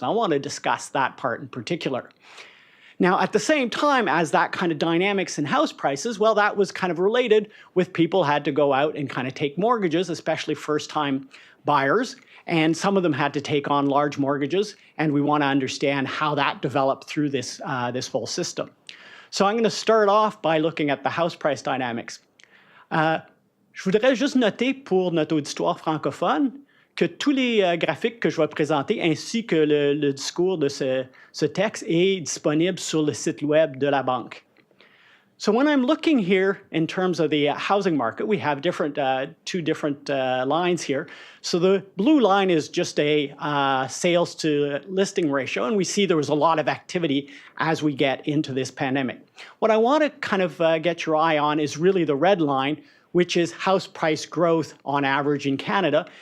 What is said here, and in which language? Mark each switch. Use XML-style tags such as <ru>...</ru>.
<en>And I want to discuss that part in particular. Now, at the same time as that kind of dynamics in house prices, well, that was kind of related with people had to go out and kind of take mortgages, especially first-time buyers. And some of them had to take on large mortgages. And we want to understand how that developed through this whole system. So I'm going to start off by looking at the house price dynamics.</en> <fr>Je voudrais juste noter pour notre auditoire francophone que tous les graphiques que je vais présenter ainsi que le discours de ce texte est disponible sur le site web de la banque.</fr> <en>So when I'm looking here in terms of the housing market, we have two different lines here. So the blue line is just a sales to listing ratio, and we see there was a lot of activity as we get into this pandemic. What I want to kind of get your eye on is really the red line, which is house price growth on average in Canada.</en>